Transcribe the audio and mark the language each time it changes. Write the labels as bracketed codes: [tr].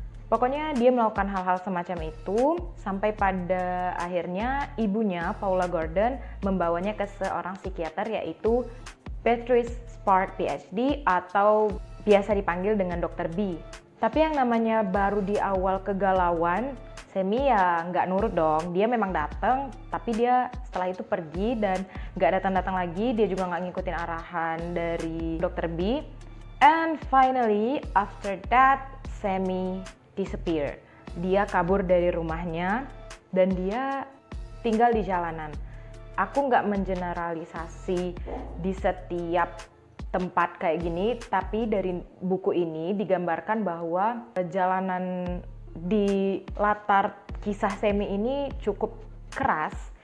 [id] Pokoknya dia melakukan hal-hal semacam itu sampai pada akhirnya ibunya Paula Gordon membawanya ke seorang psikiater yaitu Beatrice Spark PhD atau biasa dipanggil dengan Dr. B. Tapi yang namanya baru di awal kegalauan, Sammy ya nggak nurut dong. Dia memang datang, tapi dia setelah itu pergi dan nggak datang-datang lagi. Dia juga nggak ngikutin arahan dari Dr. B. [en] And finally, after that, Sammy disappear. [id] Dia kabur dari rumahnya dan dia tinggal di jalanan. Aku nggak mengeneralisasi di setiap tempat kayak gini, tapi dari buku ini digambarkan bahwa jalanan di latar kisah Sammy ini cukup keras.